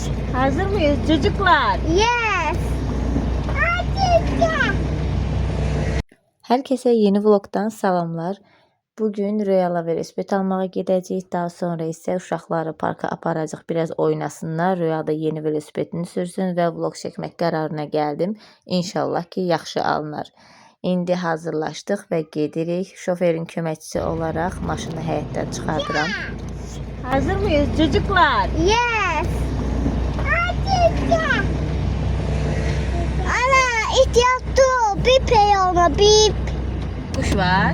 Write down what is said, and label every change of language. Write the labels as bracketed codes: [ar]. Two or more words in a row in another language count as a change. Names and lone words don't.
[tr] Hazır mıyız çocuklar? Yes. Hadi. Herkese yeni vlogdan salamlar. [az] Bugün Royal velosiped almağa gedəcəyik. Daha sonra isə uşaqları parka aparacaq. Biraz oynasınlar. Royal da yeni velosipedini sürsün və vlog çəkmək qərarına gəldim. İnşallah ki, yaxşı alınar. İndi hazırlaşdıq və gedirik. Şoferin köməkçisi olaraq maşını həyətdən çıxardıram. [tr] Hazır mıyız çocuklar? Yes. Hadi. Ana ihtiyatlı bir peyama bir Kuş var.